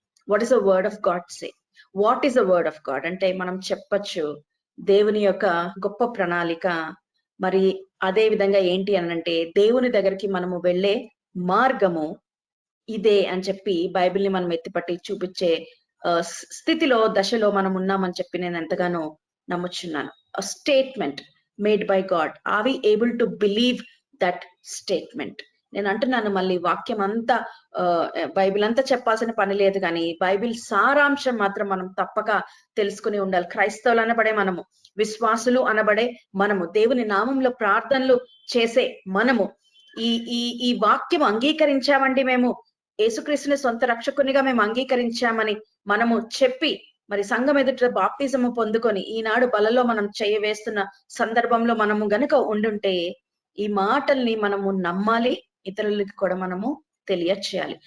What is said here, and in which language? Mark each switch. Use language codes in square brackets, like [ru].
[en] What is the word of God say? What is the word of God [te] అంటే మనం చెప్పచ్చు దేవుని యొక్క గొప్ప ప్రణాళిక. మరి అదే విధంగా ఏంటి అనంటే, దేవుని దగ్గరికి మనము వెళ్ళే మార్గము ఇదే అని చెప్పి బైబిల్ ని మనం ఎత్తిపట్టి చూపించే స్థితిలో, దశలో మనం ఉన్నామని చెప్పి నేను ఎంతగానో నమ్ముచున్నాను. [en] A statement made by God. Are we able to believe that statement? [te] నేను అంటున్నాను మళ్ళీ, వాక్యం అంతా బైబిల్ అంతా చెప్పాల్సిన పని లేదు, కానీ బైబిల్ సారాంశం మాత్రం మనం తప్పక తెలుసుకుని ఉండాలి. క్రైస్తవులు అనబడే మనము, విశ్వాసులు అనబడే మనము, దేవుని నామంలో ప్రార్థనలు చేసే మనము ఈ వాక్యం అంగీకరించామండి, మేము యేసుక్రీస్తుని సొంత రక్షకునిగా మేము అంగీకరించామని మనము చెప్పి, మరి సంఘం ఎదుట బాప్టిజము పొందుకొని ఈనాడు బలలో మనం చేయవేస్తున్న సందర్భంలో మనము గనుక ఉండుంటే, ఈ మాటల్ని మనము నమ్మాలి, ఇతరులకి కూడా మనము తెలియచేయాలి.